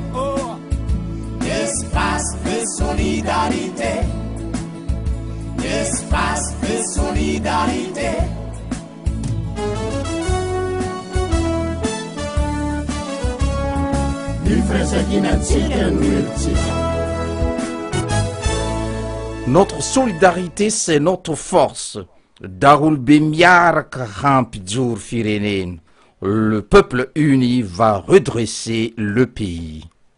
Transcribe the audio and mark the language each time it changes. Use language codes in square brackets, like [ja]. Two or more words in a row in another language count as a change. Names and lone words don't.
[fr] Espace de solidarité. Espace de solidarité. [mg] Ny firaisankina antsika no helotsika [fr] Notre solidarité, c'est notre force. Darul Bemiar Krampidjour Firenen. Le peuple uni va redresser le pays.